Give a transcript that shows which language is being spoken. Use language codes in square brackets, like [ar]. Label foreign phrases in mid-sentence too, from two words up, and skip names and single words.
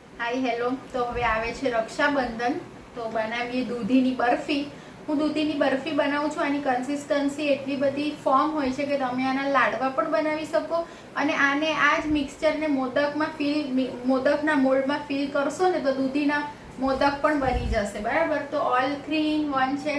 [en] hi hello. [gu] તો હવે આવે છે રક્ષાબંધન, તો બનાવીએ દૂધીની બર્ફી। હું દૂધીની બરફી બનાવું છું। આની કન્સિસ્ટન્સી એટલી બધી ફોર્મ હોય છે કે તમે આના લાડવા પણ બનાવી શકો અને આને આ જ મિક્સચરને મોદકના મોલ્ડમાં ફિલ કરશો ને તો દૂધીના મોદક પણ બની જશે, બરાબર। તો [en] all 3 in 1 [gu] છે।